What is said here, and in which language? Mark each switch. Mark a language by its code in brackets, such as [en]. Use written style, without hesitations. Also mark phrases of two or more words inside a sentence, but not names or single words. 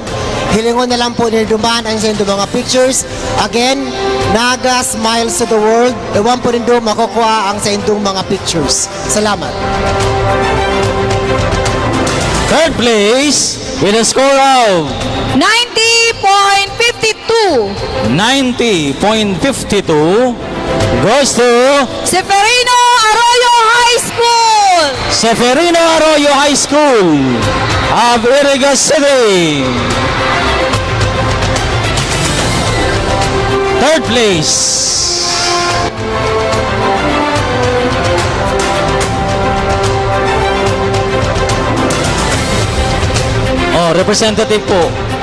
[bik] Hilingon na lang po ni Duman ang sa mga pictures. [en] Again, Naga Smiles to the World. [bik] Ewan po rin doon makukuha ang sa indong mga pictures. Salamat. [en] Third place with a score of 90.52. 90.52 goes to Seferino Arroyo High School. Seferino Arroyo High School of Iriga City. Third place. Oh, representative po.